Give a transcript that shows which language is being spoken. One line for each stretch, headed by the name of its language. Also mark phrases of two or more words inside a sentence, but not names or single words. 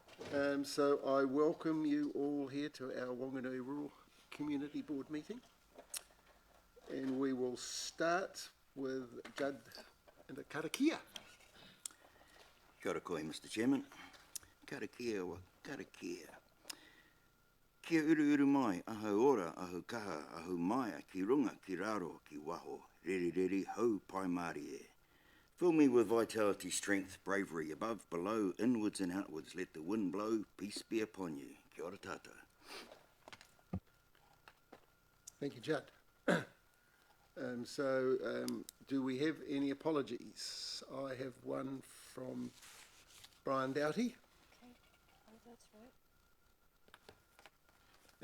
English: So I welcome you all here to our Whanganui Rural Community Board meeting. And we will start with Judd and the karakia.
Māori: Kia ora koe,
English: Mr. Chairman.
Māori: Karakia wa karakia. Kia uru mai, aho ora, aho kaha, aho maia, ki runga, ki raro, ki waho, reri reri, hau pai mari e.
English: Fill me with vitality, strength, bravery, above, below, inwards and outwards. Let the wind blow, peace be upon you.
Māori: Kia ora tata.
English: Thank you, Judd. Do we have any apologies? I have one from Brian Doughty. Okay, oh, that's right.